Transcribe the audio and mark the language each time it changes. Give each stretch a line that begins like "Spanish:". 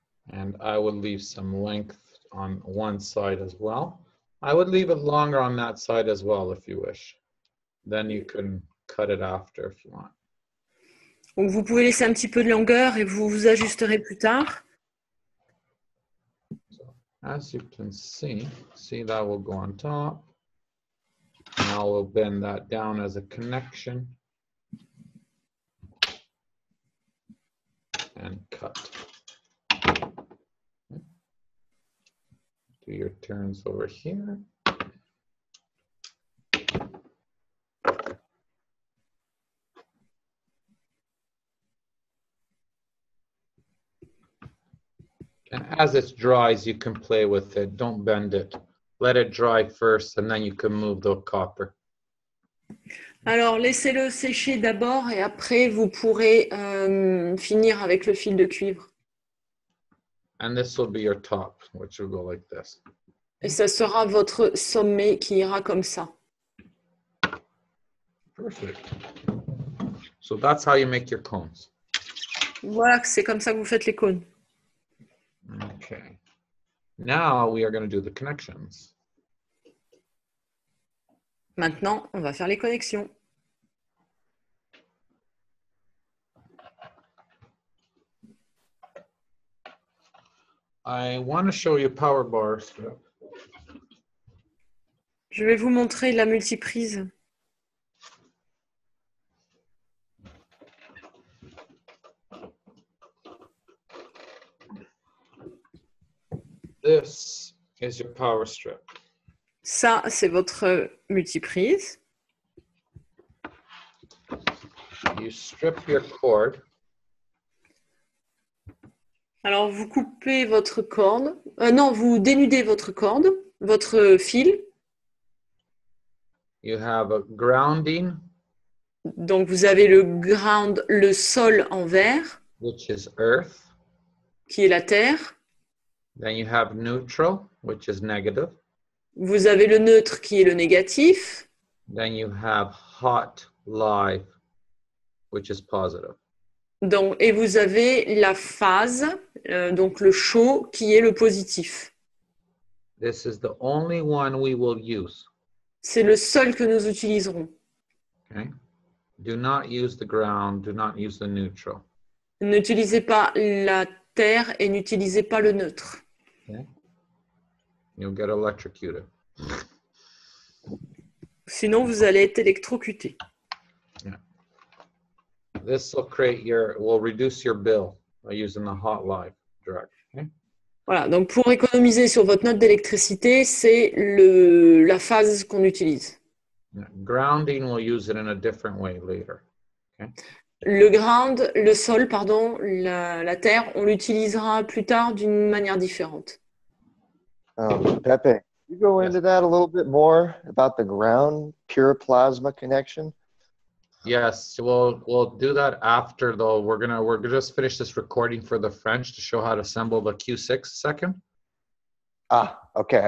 English: And I would leave some length on one side as well. I would leave it longer on that side as well if you wish. Then you can cut it after if you want.
French: Donc vous pouvez laisser un petit peu de longueur et vous vous ajusterez plus tard.
English: So, as you can see that will go on top. Now we'll bend that down as a connection and cut. Do your turns over here. And as it dries, you can play with it. Don't bend it. Let it dry first, and then you can move the copper.
French: Alors, laissez-le sécher d'abord et après, vous pourrez finir avec le fil de cuivre.
English: And this will be your top, which will go like this.
French: Et ça sera votre sommet qui ira comme ça.
English: Perfect. So that's how you make your cones.
French: Voilà, c'est comme ça que vous faites les cônes.
English: Okay. Now we are going to do the connections.
French: Maintenant, on va faire les connexions.
English: I want to show you power bar strip.
French: Je vais vous montrer la multiprise.
English: This is your power strip.
French: Ça, c'est votre multiprise.
English: You strip your cord.
French: Alors, vous coupez votre corde. Non, vous dénudez votre corde, votre fil.
English: You have a grounding.
French: Donc, vous avez le ground, le sol en vert,
English: Which is earth.
French: qui est la terre.
English: Then you have neutral, which is negative.
French: Vous avez le neutre, qui est le négatif.
English: Then you have hot, live, which is positive.
French: Donc, et vous avez la phase, donc le chaud, qui est le positif.
English: This is the only one we will use.
French: C'est le seul que nous utiliserons.
English: Okay. Do not use the ground. Do not use the neutral.
French: N'utilisez pas la terre et n'utilisez pas le neutre.
English: Okay. You'll get electrocuted.
French: Sinon, vous allez être électrocuté.
English: This will reduce your bill by using the hot live direct. Okay.
French: Voilà, donc pour économiser sur votre note d'électricité, c'est la phase qu'on utilise.
English: Grounding, we'll use it in a different way later. Okay.
French: Le sol, pardon, la terre, on l'utilisera plus tard d'une manière différente.
English: Pepe, you go into that a little bit more about the ground pure plasma connection? Yes, we'll do that after though. We're gonna just finish this recording for the French to show how to assemble the Q6 second. Ah, okay, I